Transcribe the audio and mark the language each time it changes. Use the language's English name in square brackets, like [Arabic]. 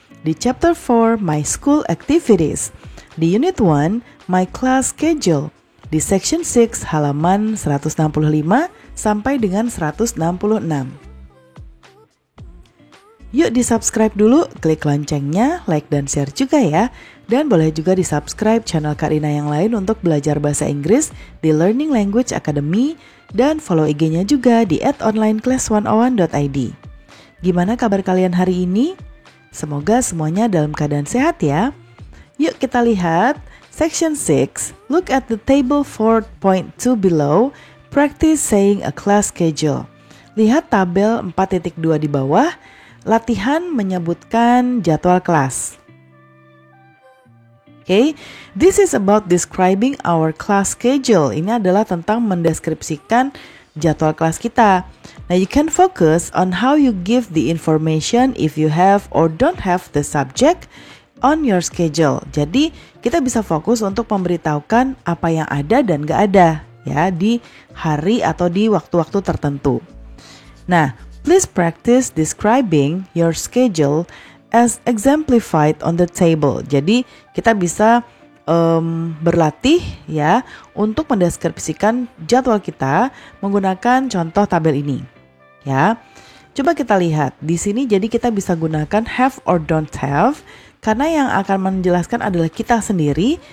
[Indonesian] Di chapter 4, My School Activities. Di unit 1, My Class Schedule. Di section 6, halaman 165 sampai dengan 166. Yuk di-subscribe dulu, klik loncengnya, like dan share juga ya. Dan boleh juga di-subscribe channel Kak Rina yang lain untuk belajar bahasa Inggris di Learning Language Academy. Dan follow IG-nya juga di @onlineclass101.id. Gimana kabar kalian hari ini? Semoga semuanya dalam keadaan sehat ya. Yuk kita lihat [English] section 6, look at the table 4.2 below, practice saying a class schedule. [Indonesian] Lihat tabel 4.2 di bawah. Latihan menyebutkan jadwal kelas. [English] Okay, this is about describing our class schedule. [Indonesian] Ini adalah tentang mendeskripsikan jadwal kelas kita. [English] Now you can focus on how you give the information if you have or don't have the subject on your schedule. [Indonesian] Jadi kita bisa fokus untuk memberitahukan apa yang ada dan gak ada ya di hari atau di waktu-waktu tertentu. [English] Nah, please practice describing your schedule as exemplified on the table. [Indonesian] Jadi kita bisa berlatih ya untuk mendeskripsikan jadwal kita menggunakan contoh tabel ini. Ya, coba kita lihat di sini. Jadi kita bisa gunakan [English] have or don't have [Indonesian] karena yang akan menjelaskan adalah kita sendiri.